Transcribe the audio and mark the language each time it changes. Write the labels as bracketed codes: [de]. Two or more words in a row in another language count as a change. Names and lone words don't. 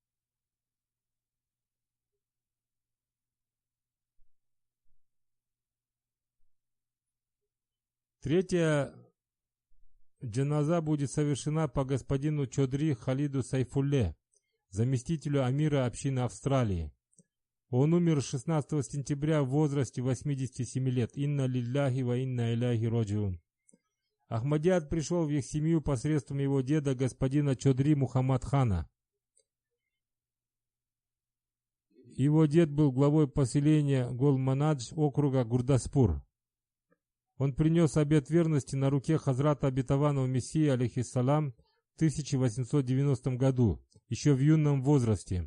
[ru] Третья джаназа будет совершена по господину Чодри Халиду Сайфулле, заместителю амира общины Австралии. Он умер 16 сентября в возрасте 87 лет. [ar] إنا لله وإنا إليه راجعون. [ru] Ахмадият пришел в их семью посредством его деда, господина Чодри Мухаммад Хана. Его дед был главой поселения Голманадж округа Гурдаспур. Он принес обет верности на руке Хазрата Обетованного Мессии, алейхиссалам, в 1890 году, еще в юном возрасте.